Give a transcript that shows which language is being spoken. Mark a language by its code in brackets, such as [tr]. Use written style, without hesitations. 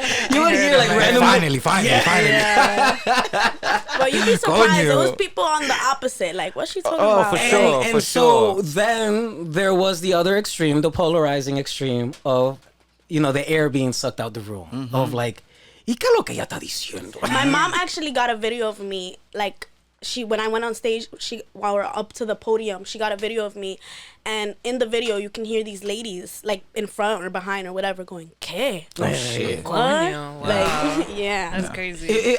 [en] You would hear like randomly. Finally. Yeah. But you'd be surprised. There was people on the opposite. Like, what's she talking about? For sure. And so then there was the other extreme, the polarizing extreme of, the air being sucked out the room. Of like, [es] ¿y qué lo que ella está diciendo? [en] My mom actually got a video of me, like, when I went on stage, while we're up to the podium, she got a video of me, and in the video you can hear these ladies like in front or behind or whatever going, ¿Qué? Oh shit. What? Wow. Like, yeah. That's crazy.